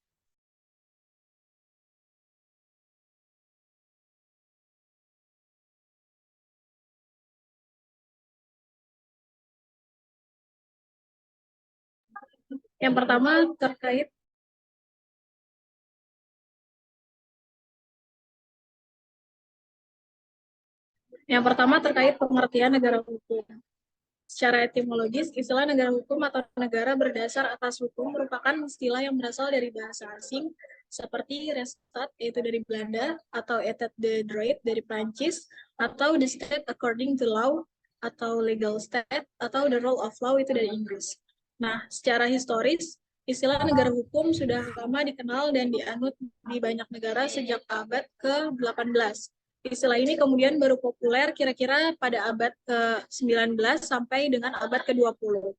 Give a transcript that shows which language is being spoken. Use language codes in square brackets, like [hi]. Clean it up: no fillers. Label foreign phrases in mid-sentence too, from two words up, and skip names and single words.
[id] Yang pertama terkait pengertian negara hukum. Secara etimologis, istilah negara hukum atau negara berdasar atas hukum merupakan istilah yang berasal dari bahasa asing seperti Rechtsstaat, yaitu dari Belanda, atau [fr] État de droit [id] dari Prancis, atau [en] the state according to law, [id] atau [en] legal state, [id] atau [en] the rule of law [id] itu dari Inggris. Nah, secara historis, istilah negara hukum sudah lama dikenal dan dianut di banyak negara sejak abad ke-18. Istilah ini kemudian baru populer kira-kira pada abad ke-19 sampai dengan abad ke-20.